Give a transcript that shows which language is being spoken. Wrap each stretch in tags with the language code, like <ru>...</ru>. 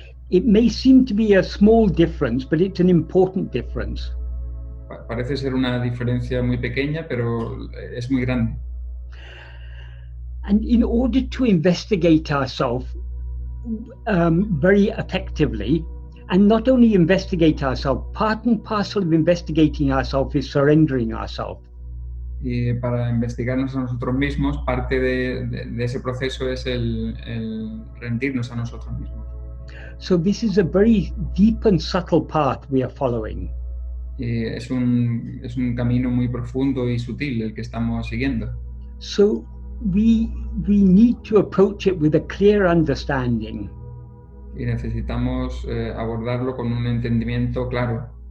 <en>It may seem to be a small difference, but it's an important difference.</en> <es>Parece ser una diferencia muy pequeña, pero es muy grande.</es> <en>And in order to investigate ourselves very effectively, and not only investigate ourselves, part and parcel of investigating ourselves is surrendering ourselves.</en> <es>Y para investigarnos a nosotros mismos, parte de ese proceso es el rendirnos a nosotros mismos.</es> <en>So this is a very deep and subtle path we are following.</en> <es>Y es un camino muy profundo y sutil el que estamos siguiendo.</es> <en>So we need to approach it with a clear understanding.</en> <es>Y necesitamos abordarlo con un entendimiento claro.</es>